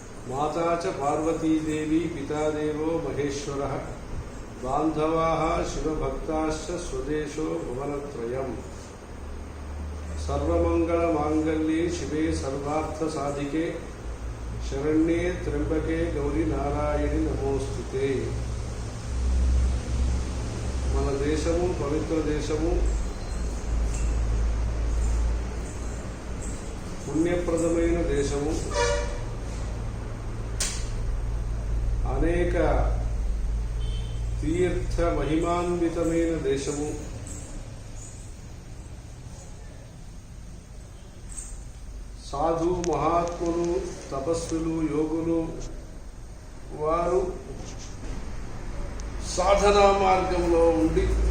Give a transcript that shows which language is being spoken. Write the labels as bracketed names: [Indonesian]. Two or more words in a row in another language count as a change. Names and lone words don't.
[Sanskrit] माता च पार्वतीदेवी पिता देवो महेश्वरः बान्धवाः शिवभक्ताश्च स्वदेशो भुवनत्रयम्। सर्वमङ्गलमाङ्गल्ये शिवे सर्वार्थसाधिके शरण्ये त्र्यंबके गौरी नारायणि नमोस्तुते। [Telugu] మన దేశము పవిత్ర దేశము, పుణ్యప్రదమైన దేశము, అనేక తీర్థ మహిమాన్వితమైన దేశము, సాధు మహాత్ములు తపస్సులు యోగులు వారు సాధనా మార్గంలో ఉండి